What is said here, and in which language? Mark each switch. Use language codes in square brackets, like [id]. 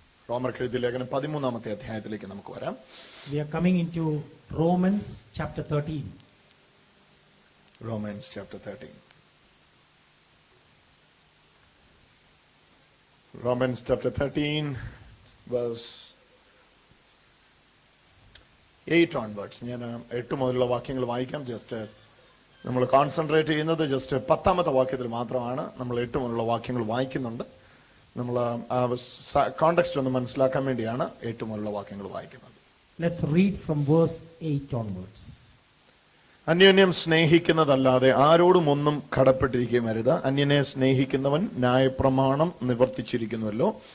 [ml] റോമർക്ക് എഴുതിയ ലേഖനം 13-ാമത്തെ അധ്യായത്തിലേക്ക് നമുക്ക് വരാം. [en] We are coming into Romans chapter 13. Romans chapter 13. Romans chapter 13 verse 8 onwards. [ml] ഞാൻ 8 മുതലുള്ള വാക്യങ്ങൾ വായിക്കാം. ജസ്റ്റ് നമ്മൾ കോൺസെൻട്രേറ്റ് ചെയ്യുന്നത് ജസ്റ്റ് 10-ാമത്തെ വാക്യത്തിൽ മാത്രമാണ്. നമ്മൾ 8 മുതലുള്ള വാക്യങ്ങൾ വായിക്കുന്നുണ്ട്. നമ്മൾ കോണ്ടെക്സ്റ്റ് ഒന്ന് മനസ്സിലാക്കാൻ വേണ്ടിയാണ് 8 മുതലുള്ള വാക്യങ്ങൾ വായിക്കുന്നത്. [en] Let's read from verse 8 onwards. [ml] അന്യോന്യം സ്നേഹിക്കുന്നതല്ലാതെ ആരോടും ഒന്നും കടപ്പെട്ടിരിക്കുകയും അരുത്. അന്യനെ സ്നേഹിക്കുന്നവൻ ന്യായപ്രമാണം നിവർത്തിച്ചിരിക്കുന്നുവല്ലോ.